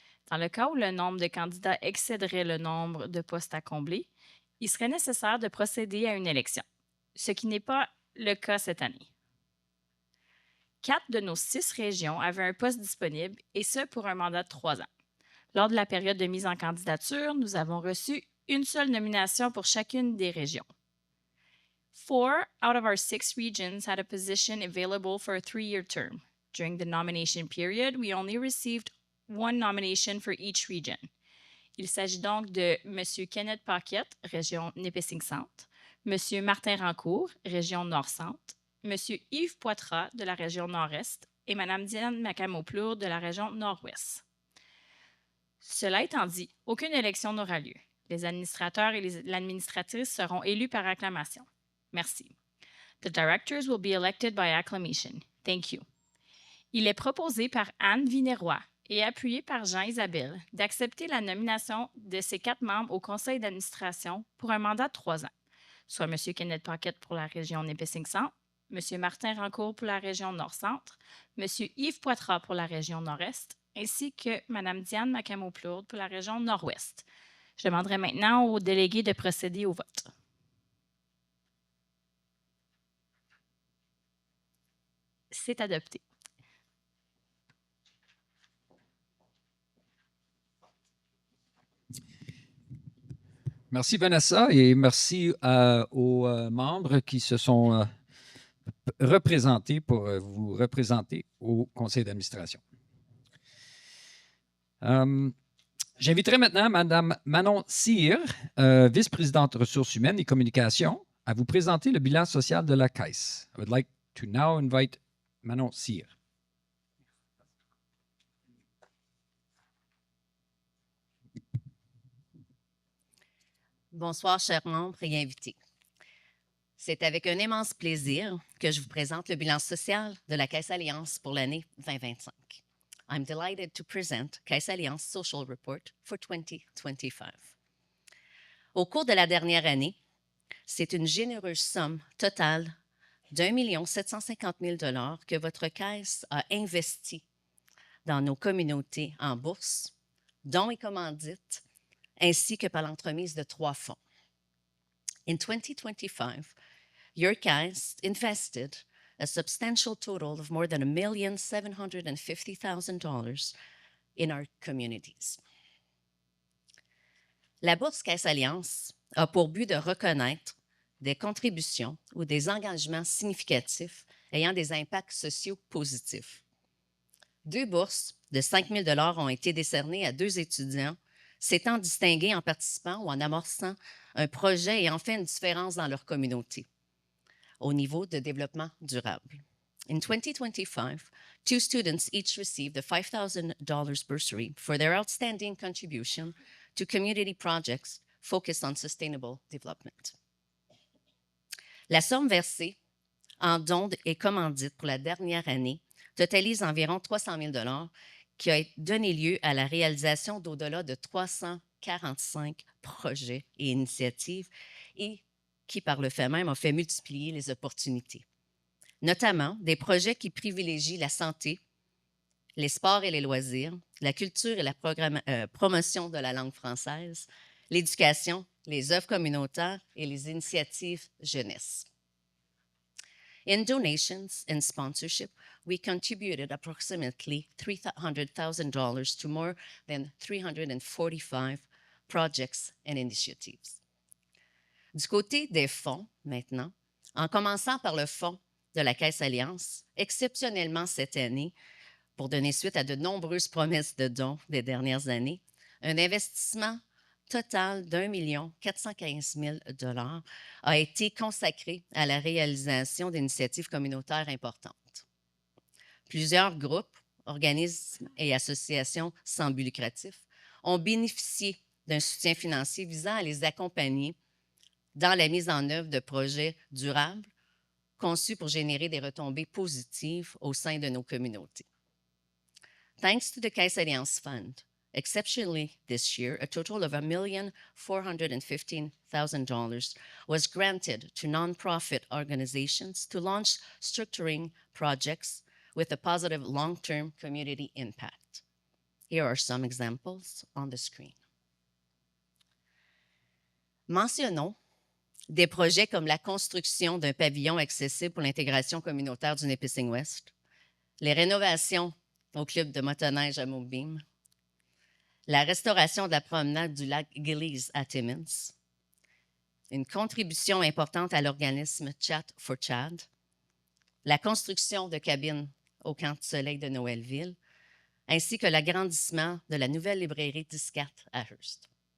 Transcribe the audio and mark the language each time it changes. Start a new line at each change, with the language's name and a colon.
French: Dans le cas où le nombre de candidats excéderait le nombre de postes à combler, il serait nécessaire de procéder à une élection, ce qui n'est pas le cas cette année. 4 de nos 6 régions avaient un poste disponible, et ce pour un mandat de 3 ans. Lors de la période de mise en candidature, nous avons reçu une seule nomination pour chacune des régions.
English: 4 out of our 6 regions had a position available for a 3-year term. During the nomination period, we only received 1 nomination for each region.
French: Il s'agit donc de M. Kenneth Paquette, région Nipissing-Centre, M. Martin Rancourt, région Nord-Centre, M. Yves Poitras de la région Nord-Est et Mme Diane Macamoplour de la région Nord-Ouest. Cela étant dit, aucune élection n'aura lieu. Les administrateurs et l'administratrice seront élus par acclamation. Merci.
English: The directors will be elected by acclamation. Thank you.
French: Il est proposé par Anne Vinéroy et appuyé par Jean Isabelle d'accepter la nomination de ces 4 membres au conseil d'administration pour un mandat de 3 ans, soit M. Kenneth Paquette pour la région Nipissing-Centre, M. Martin Rancourt pour la région Nord-Centre, M. Yves Poitras pour la région Nord-Est, ainsi que Mme Diane Macamoplour pour la région Nord-Ouest. Je demanderai maintenant aux délégués de procéder au vote. C'est adopté. Merci Vanessa et merci aux membres qui se sont représentés pour vous représenter au conseil d'administration. J'inviterai maintenant Mme Manon Cyr, vice-présidente ressources humaines et communications, à vous présenter le bilan social de la Caisse.
English: I would like to now invite Manon Cyr.
French: Bonsoir, chers membres et invités. C'est avec un immense plaisir que je vous présente le bilan social de la Caisse Alliance pour l'année 2025.
English: I'm delighted to present Caisse Alliance Social Report for 2025.
French: Au cours de la dernière année, c'est une généreuse somme totale d'1 750 000 $ que votre Caisse a investi dans nos communautés en bourse, dons et commandites, ainsi que par l'entremise de 3 fonds.
English: In 2025, your Caisse invested a substantial total of more than $1,750,000 in our communities.
French: La Bourse Caisse Alliance a pour but de reconnaître des contributions ou des engagements significatifs ayant des impacts sociaux positifs. 2 bourses de 5 000 $ ont été décernées à 2 étudiants s'étant distingués en participant ou en amorçant un projet ayant fait une différence dans leur communauté au niveau de développement durable.
English: In 2025, 2 students each received a $5,000 bursary for their outstanding contribution to community projects focused on sustainable development.
French: La somme versée en dons et commandites pour la dernière année totalise environ 300 000 $ qui a donné lieu à la réalisation d'au-delà de 345 projets et initiatives et qui, par le fait même, a fait multiplier les opportunités, notamment des projets qui privilégient la santé, les sports et les loisirs, la culture et la promotion de la langue française, l'éducation, les œuvres communautaires et les initiatives jeunesse.
English: In donations and sponsorship, we contributed approximately $300,000 to more than 345 projects and initiatives.
French: Du côté des fonds, maintenant, en commençant par le fonds de la Caisse Alliance, exceptionnellement cette année, pour donner suite à de nombreuses promesses de dons des dernières années, un investissement total d'1 415 000 $ a été consacré à la réalisation d'initiatives communautaires importantes. Plusieurs groupes, organismes et associations sans but lucratif ont bénéficié d'un soutien financier visant à les accompagner dans la mise en œuvre de projets durables conçus pour générer des retombées positives au sein de nos communautés.
English: Thanks to the Caisse Alliance Fund, exceptionally this year, a total of $1,415,000 was granted to nonprofit organizations to launch structuring projects with a positive long-term community impact. Here are some examples on the screen.
French: Mentionnons des projets comme la construction d'un pavillon accessible pour l'intégration communautaire du Nipissing West, les rénovations au club de motoneige à Mobeam, la restauration de la promenade du lac Gillies à Timmins, une contribution importante à l'organisme Chat for Chad, la construction de cabines au camp de soleil de Noëlville, ainsi que l'agrandissement de la nouvelle librairie Discat à Hearst.